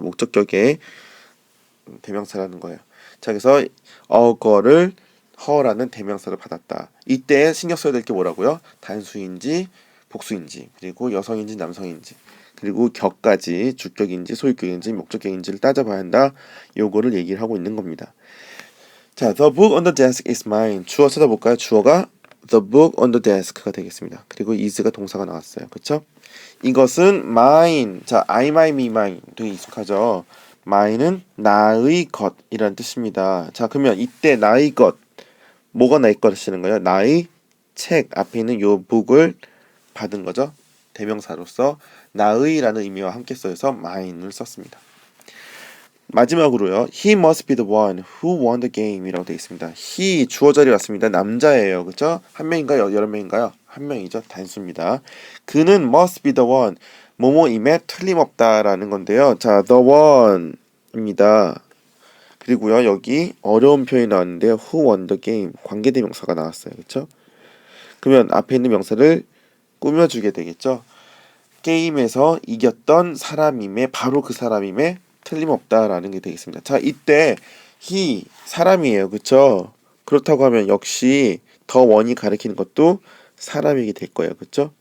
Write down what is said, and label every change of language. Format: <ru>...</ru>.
<ko>목적격의 대명사라는 거예요. 자, 그래서 어거를 her라는 대명사를 받았다. 이때 신경 써야 될 게 뭐라고요? 단수인지 복수인지, 그리고 여성인지 남성인지, 그리고 격까지 주격인지 소유격인지 목적격인지를 따져봐야 한다. 요거를 얘기를 하고 있는 겁니다.</ko> <en>자, the book on the desk is mine.</en> <ko>주어 찾아볼까요? 주어가</ko> <en>the book on the desk</en> <ko>가 되겠습니다. 그리고 is가 동사가 나왔어요. 그렇죠? 이것은 mine. 자, I, my, me, mine 되게 익숙하죠? mine은 나의 것이라는 뜻입니다. 자, 그러면 이때 나의 것, 뭐가 나의 것이라는 거예요? 나의 책 앞에 있는 요 book을 받은 거죠. 대명사로서 나의라는 의미와 함께 써서 mine을 썼습니다. 마지막으로요.</ko> <en>He must be the one who won the game</en> <ko>이라고 되어 있습니다. He 주어 자리 왔습니다. 남자예요. 그렇죠? 한 명인가요? 여러 명인가요? 한 명이죠. 단수입니다. 그는</ko> <en>must be the one</en> <ko>뭐뭐임에 틀림없다라는 건데요. 자, the one입니다. 그리고요. 여기 어려운 표현이 나왔는데요.</ko> <en>who won the game</en> <ko>관계대명사가 나왔어요. 그렇죠? 그러면 앞에 있는 명사를 꾸며주게 되겠죠. 게임에서 이겼던 사람임에 바로 그 사람임에 틀림없다라는 게 되겠습니다. 자, 이때 he 사람이에요. 그렇죠? 그렇다고 하면 역시 더 원이 가리키는 것도 사람이게 될 거예요. 그렇죠?</ko>